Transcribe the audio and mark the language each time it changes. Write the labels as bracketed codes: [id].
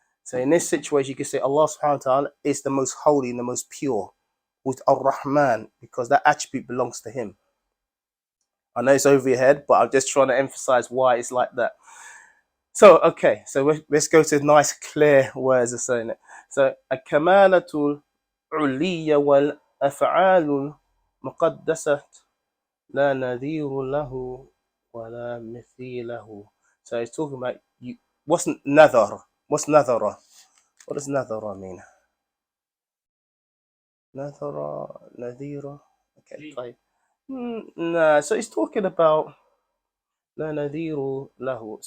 [en] So in this situation, you can say Allah subhanahu wa ta'ala is the most holy and the most pure, with Ar-Rahman, because that attribute belongs to him. I know it's over your head, but I'm just trying to emphasize why it's like that. So, okay, so let's go to nice, clear words of saying it. [ar] So, الكمالة العلية والأفعال المقدسة لا نذير له ولا مثيله. [en] So it's talking about you. What's nadhar? What's nadhara? What does nadhara mean? Nadhara, nadhira. Okay, طيب. No, so it's talking about [ar] لا نذير له.